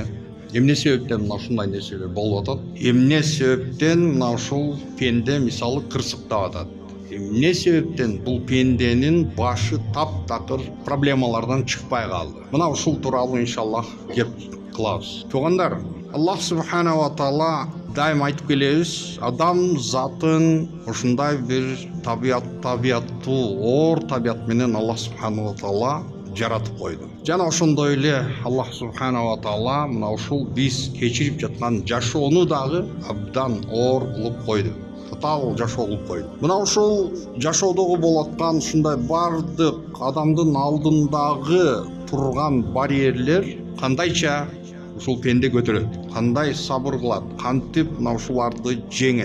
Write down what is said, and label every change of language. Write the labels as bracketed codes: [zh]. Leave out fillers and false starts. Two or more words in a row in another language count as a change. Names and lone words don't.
[ky] Эмне себептен мына ушундай нерселер болуп атат? Эмне себептен мына ушул пенде мисалы кырсыктап атат? Эмне себептен бул пенденин башы таптакыр проблемалардан чыкпай калды? Мына ушул тууралуу иншаллах кеп кылабыз. Туугандар, [ar] الله سبحانه وتعالى [ky] дайым айтып келебиз, адам затын ушундай бир табияттуу, оор табият менен [ar] الله سبحانه وتعالى [ky] жаратып койду. Жана ошондой эле [ar] الله سبحانه وتعالى [ky] мына ушул биз кечирип жаткан жашоону дагы абдан оор кылып койду. Татаал жашоо кылып койду. Мына ушул жашоодогу болуп аткан ушундай бардык адамдын алдындагы турган барьерлер кандайча ушул пенде көтөрөт, кандай сабыр кылат, кантип мына ушуларды жеңет.